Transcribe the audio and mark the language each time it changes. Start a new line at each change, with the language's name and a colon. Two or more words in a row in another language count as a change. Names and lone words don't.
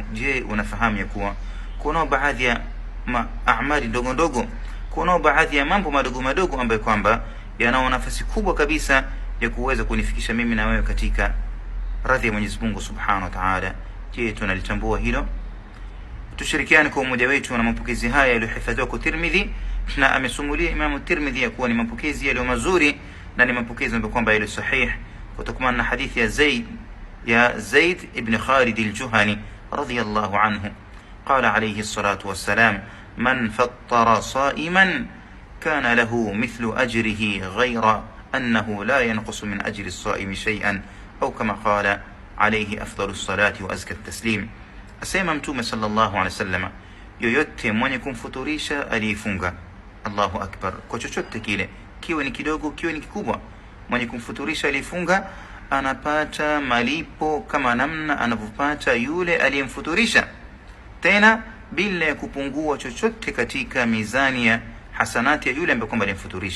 Swahili: Je, unafahamu ya kuwa kuna baadhi ya amali ndogo ndogo, kuna baadhi ya mambo madogo madogo ambayo kwamba yana nafasi kubwa kabisa ya kuweza kunifikisha mimi na wewe katika radhi ya Mwenyezi Mungu
Arabic: سبحانه وتعالى?
Swahili: Je, tunalitambua hilo? Tushirikiane kwa umoja wetu na mapokezi haya yaliyohifadhiwa kwa Tirmidhi, na amesumulia Imam Tirmidhi ya kuwa ni mapokezi yaliyo mazuri na ni mapokezi ambayo kwamba yaliyo sahih, kutokana na hadithi ya Zaid ibn Khalid al-Juhani
Arabic: رضي الله عنه. قال عليه الصلاة والسلام من فطر صائما كان له مثل أجره غير أنه لا ينقص من أجر الصائم شيئا أو كما قال عليه أفضل الصلاة وأزكى التسليم.
Swahili: Asema Mtume
Arabic: صلى الله عليه وسلم,
Swahili: yoyote mwenye kumfuturisha aliyefunga,
Arabic: الله أكبر,
Swahili: kwa chochote kile, kiwe ni kidogo kiwe ni kikubwa, mwenye kumfuturisha aliyefunga anapata malipo kama namna anavyopata yule aliyemfuturisha, tena bila ya kupungua chochote katika mizani ya hasanati ya yule ambaye kwamba alimfuturisha.